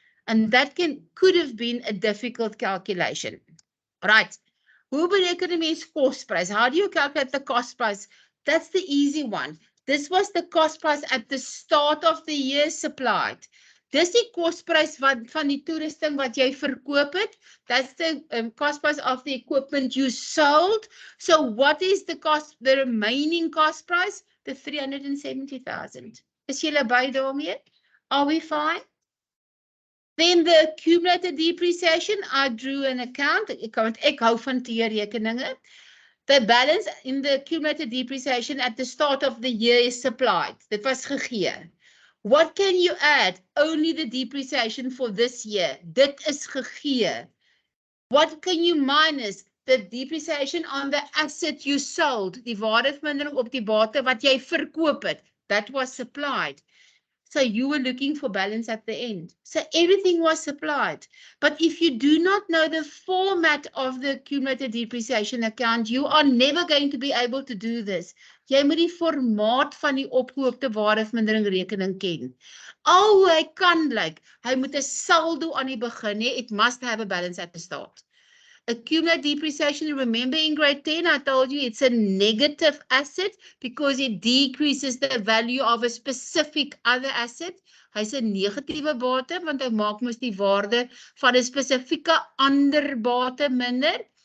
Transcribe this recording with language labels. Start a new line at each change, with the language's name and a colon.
English: And that could have been a difficult calculation. Right.
Afrikaans: Hoe bereken die mens kostprys?
English: How do you calculate the cost price? That's the easy one. This was the cost price at the start of the year supplied.
Afrikaans: Dis die kostprys van die toerusting wat jy verkoop het.
English: That's the cost price of the equipment you sold. So what is the remaining cost price? The 370,000.
Afrikaans: Is julle by daarmee?
English: Are we fine? Then the accumulated depreciation, I drew an account.
Afrikaans: Ek hou van teerrekeninge.
English: The balance in the accumulated depreciation at the start of the year is supplied.
Afrikaans: Dit was gegee.
English: What can you add? Only the depreciation for this year.
Afrikaans: Dit is gegee.
English: What can you minus? The depreciation on the asset you sold.
Afrikaans: Die waardevermindering op die bate wat jy verkoop het.
English: That was supplied. So you were looking for balance at the end. So everything was supplied. But if you do not know the format of the cumulative depreciation account, you are never going to be able to do this.
Afrikaans: Jy moet die formaat van die opgehoopte waardevermindering rekening ken. Al hoe hy kan lyk, hy moet 'n saldo aan die begin hê.
English: It must have a balance at the start. Accumulated depreciation, remember in grade 10, I told you it's a negative asset because it decreases the value of a specific other asset.
Afrikaans: Hy's 'n negatiewe bate want hy maak mos die waarde van 'n spesifieke ander bate minder.